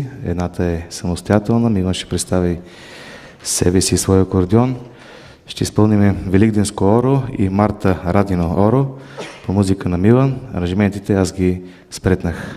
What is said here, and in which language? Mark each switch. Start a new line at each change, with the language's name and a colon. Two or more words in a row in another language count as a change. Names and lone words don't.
Bulgarian: Едната е самостоятелна. Милан ще представи себе си и своя акордеон. Ще изпълним Великденско оро и Марта Радино оро по музика на Милан. Аранжиментите аз ги спретнах.